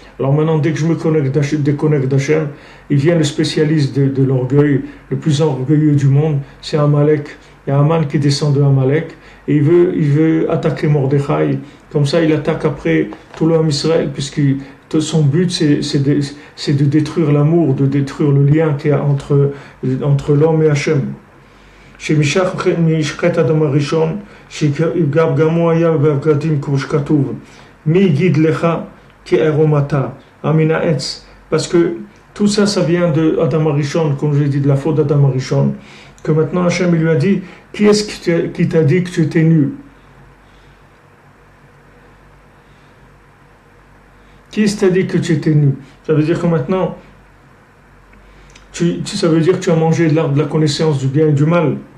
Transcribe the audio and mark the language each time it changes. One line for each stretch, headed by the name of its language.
French: Alors maintenant, dès que je me déconnecte d'Hachem, il vient le spécialiste de l'orgueil, le plus orgueilleux du monde, c'est Amalek. Il y a Haman qui descend de Amalek et il veut attaquer Mordechai. Comme ça, il attaque après tout l'homme Israël, puisque son but, c'est de détruire l'amour, de détruire le lien qu'il y a entre l'homme et Hachem.
Hebrew: שמשחת אדם הראשון שגם הוא היה בבגדים כמו שכתוב מי יגיד לך כי ערומתה מן העץ.
French: Parce que tout ça vient de Adam Arishon, comme je l'ai dit, de la faute d'Adam Arishon, que maintenant Hachem lui a dit, qui est-ce qui t'a dit que tu étais nu? Qui est-ce qui t'a dit que tu étais nu? Ça veut dire que maintenant ça veut dire que tu as mangé de l'arbre de la connaissance du bien et du mal.